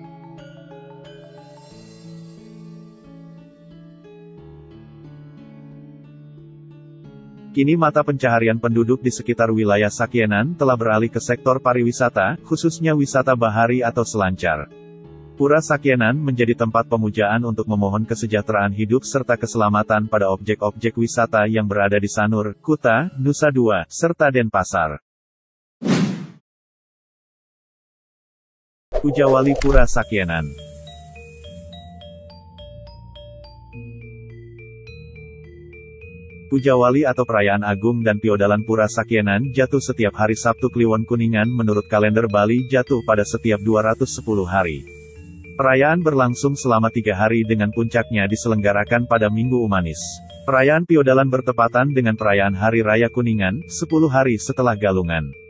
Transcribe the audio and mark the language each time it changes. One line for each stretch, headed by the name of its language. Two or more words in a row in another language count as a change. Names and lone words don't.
Indonesian: Kini mata pencaharian penduduk di sekitar wilayah Sakyenan telah beralih ke sektor pariwisata, khususnya wisata bahari atau selancar. Pura Sakyenan menjadi tempat pemujaan untuk memohon kesejahteraan hidup serta keselamatan pada objek-objek wisata yang berada di Sanur, Kuta, Nusa Dua, serta Denpasar. Puja Wali Pura Sakyenan. Puja Wali atau Perayaan Agung dan Piodalan Pura Sakyenan jatuh setiap hari Sabtu Kliwon Kuningan menurut kalender Bali jatuh pada setiap 210 hari. Perayaan berlangsung selama 3 hari dengan puncaknya diselenggarakan pada Minggu Umanis. Perayaan Piodalan bertepatan dengan perayaan Hari Raya Kuningan, 10 hari setelah Galungan.